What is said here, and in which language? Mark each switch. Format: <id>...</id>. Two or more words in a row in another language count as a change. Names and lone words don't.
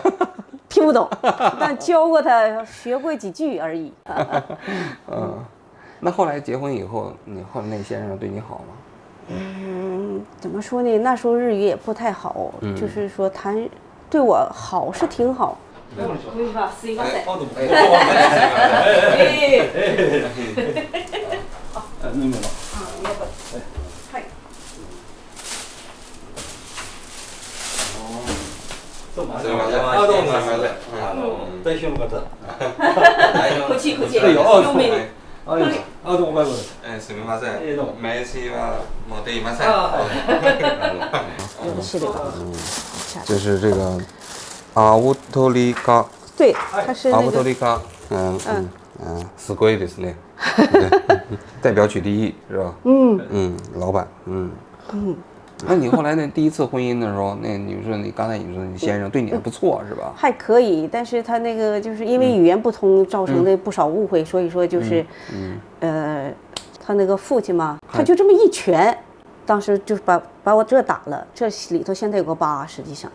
<zh>听不懂，但教过他，学过几句而已。那后来结婚以后，你后来那先生对你好吗？怎么说呢？那时候日语也不太好，就是说他对我好是挺好。</zh> <ja>すいません。どうも。すいません。代表の方。こっち。どうも外国です。すみません。どうも。名刺は持っていません。</ja> <zh>有的是的。这是这个阿乌托利卡。对，他是阿那个。乌托利卡。</zh> <ja>すごいですね。</ja> <zh>代表取第一是吧？老板。那你后来那第一次婚姻的时候，那你说你刚才你说你先生对你还不错是吧？还可以，但是他那个就是因为语言不通造成的不少误会，所以说就是，他那个父亲嘛，他就这么一拳，当时就把我这打了，这里头现在有个疤，实际上。</zh>